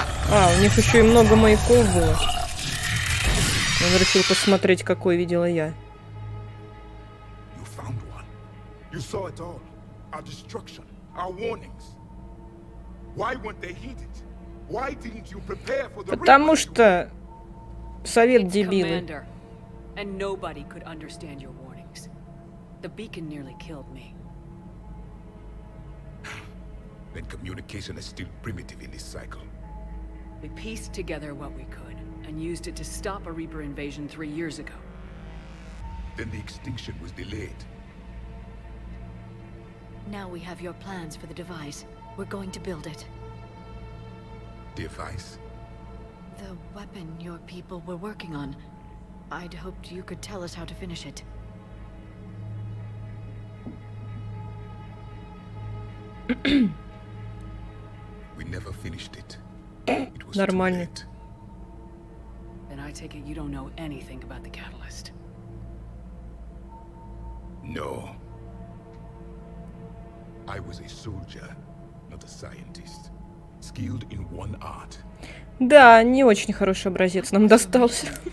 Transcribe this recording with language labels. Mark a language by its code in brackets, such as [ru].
[ru] А, у них еще и много маяков было. Он решил посмотреть, какой видела я. [en] You found one. You saw it all. Our destruction, our warnings. Why weren't they heeded? Why didn't you prepare for the... [ru] Потому что совет дебилы. [en] Commander, and nobody could understand your warnings. The beacon nearly killed me. Then communication is still primitive in this cycle. We pieced together what we could, and used it to stop a Reaper invasion 3 years ago. Then the extinction was delayed. Now we have your plans for the device. We're going to build it. Device? The weapon your people were working on. I'd hoped you could tell us how to finish it. We never finished it. It was [ru] Нормально. [en] too late. Then I take it you don't know anything about the catalyst. No. I was a soldier, not a scientist. Skilled in one art. [ru] Да, не очень хороший образец нам достался.